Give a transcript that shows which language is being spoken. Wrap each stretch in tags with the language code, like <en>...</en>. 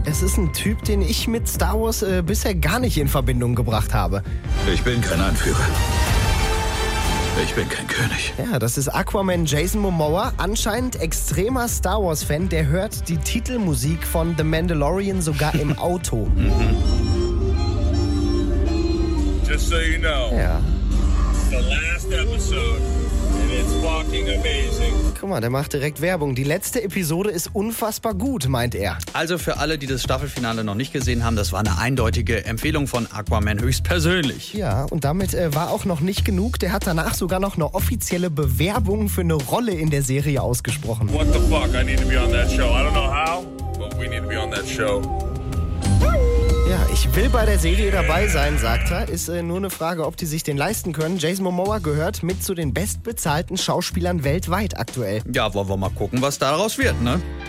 <de>Es ist ein Typ, den ich mit Star Wars bisher gar nicht in Verbindung gebracht habe. Ich bin kein Anführer. Ich bin kein König. Ja, das ist Aquaman Jason Momoa, anscheinend extremer Star Wars-Fan, der hört die Titelmusik von The Mandalorian sogar im Auto.</de> <en>Just so you know.</en> <de>Ja.</de> <en>The last episode, and it's fucking amazing.</en> <de>Guck mal, der macht direkt Werbung. Die letzte Episode ist unfassbar gut, meint er. Also für alle, die das Staffelfinale noch nicht gesehen haben, das war eine eindeutige Empfehlung von Aquaman höchstpersönlich. Ja, und damit war auch noch nicht genug. Der hat danach sogar noch eine offizielle Bewerbung für eine Rolle in der Serie ausgesprochen.</de> <en>What the fuck? I need to be on that show. I don't know how, but we need to be on that show.</en> <de>Ja, ich will bei der Serie dabei sein, sagt er. Ist nur eine Frage, ob die sich den leisten können. Jason Momoa gehört mit zu den bestbezahlten Schauspielern weltweit aktuell. Ja, wollen wir mal gucken, was daraus wird, ne?</de>